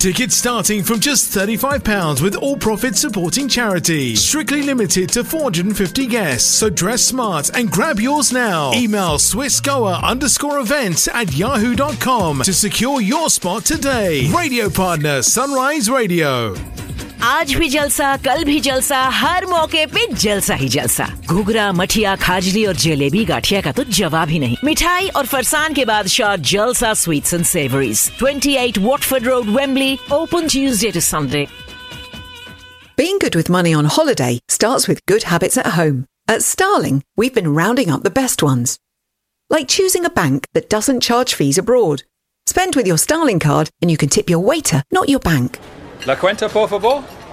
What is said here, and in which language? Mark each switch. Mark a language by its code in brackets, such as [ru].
[en] Tickets starting from just £35 with all profits supporting charity. Strictly limited to 450 guests. So dress smart and grab yours now. Email swissgoa_events@yahoo.com to secure your spot today. Radio partner Sunrise Radio. [hi] आज भी जलसा, कल भी जलसा, हर मौके पे जलसा ही जलसा। घुघरा, मठिया, खाजली और जलेबी गाठिया का तो जवाब ही नहीं। मिठाई और फरसान के बाद शॉट जलसा sweets and savouries. 28 Watford road, Wembley, open Tuesday to Sunday. [en] Being good with money on holiday starts with good habits at home. At Starling, we've been rounding up the best ones. Like choosing a bank that doesn't charge fees abroad. Spend with your Starling card and you can tip your waiter, not your bank. [es] La cuenta, por favor.